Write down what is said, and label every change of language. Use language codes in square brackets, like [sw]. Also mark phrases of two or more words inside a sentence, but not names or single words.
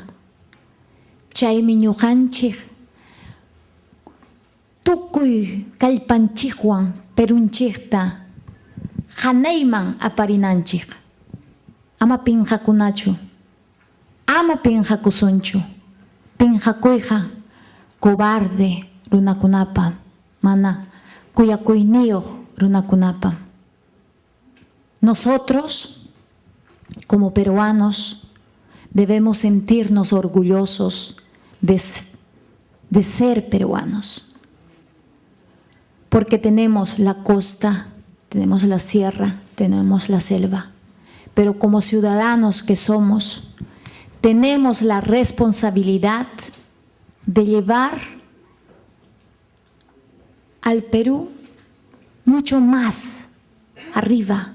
[qu] Chaymi ñuqanchik tukuy kallpanchikwan Perunchikta hanayman aparinanchik. Ama pinqakunachu, ama pinqakusunchu. Pinqakuyqa cobarde runakunapa, mana kuyakuyniyuq runakunapa. [es] Nosotros, como peruanos, debemos sentirnos orgullosos de ser peruanos, porque tenemos la costa, tenemos la sierra, tenemos la selva, pero como ciudadanos que somos, tenemos la responsabilidad de llevar al Perú mucho más arriba.